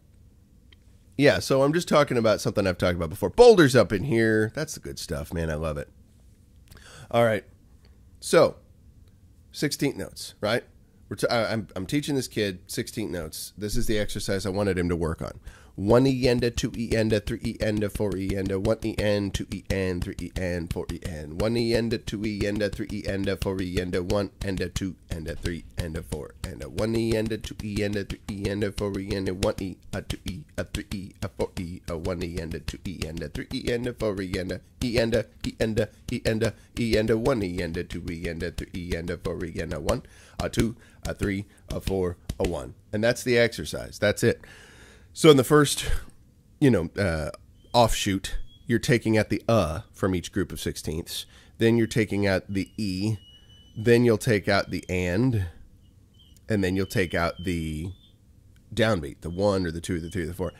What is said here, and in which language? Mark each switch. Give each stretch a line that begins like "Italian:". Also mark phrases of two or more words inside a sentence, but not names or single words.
English: Yeah, so I'm just talking about something I've talked about before. Boulder's up in here. That's the good stuff, man. I love it. All right. So, 16th notes, right? I'm teaching this kid 16th notes. This is the exercise I wanted him to work on. 1 E-enda, 2 E-enda, 3 E-enda, 4 E-enda, 1 E-end, 2 E-end, 3 E-end, 4 E-end, 1 E-enda, 2 E-enda, 3 E-enda, 4 E-enda, 1 enda, 2 enda, 3 enda, 4 enda, 1 E-enda, 2 E-enda, 3 E-enda, 4 E-enda, 1 E, a 2 E, a 3 E, a 4 E, a 1 E-enda, 2 E-enda, 3 E-enda, 4 E-enda, E-enda, E-enda, E-enda, E-enda, 1 E-enda, 2 E-enda, 3 E-enda, 4 E-enda, 1, a 2, a 3, a 4, a 1. And that's the exercise. That's it. So in the first, offshoot, you're taking out the from each group of 16ths. Then you're taking out the E. Then you'll take out the and then you'll take out the downbeat, the 1 or the 2 or the 3 or the 4.